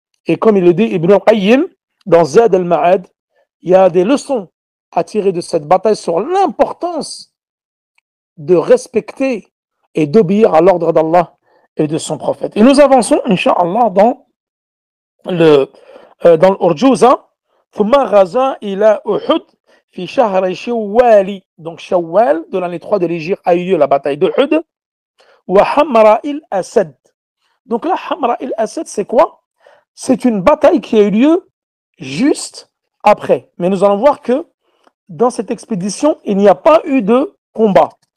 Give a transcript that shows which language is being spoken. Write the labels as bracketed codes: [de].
[fr] Et comme il le dit Ibn al-Qayyim, dans Zad al-Ma'ad, il y a des leçons à tirer de cette bataille sur l'importance de respecter et d'obéir à l'ordre d'Allah et de son prophète. Et nous avançons, Inch'Allah, dans l'Urjuza. [ar] ثم غزا إلى أحد في شهر شوال. [fr] Donc Shawwal de l'année 3 de l'Hégire a eu lieu la bataille d'Uhud. [ar] وحمراء الأسد. [fr] Donc là, Hamra el-Assad, c'est quoi? C'est une bataille qui a eu lieu juste après. Mais nous allons voir que dans cette expédition, il n'y a pas eu de combat.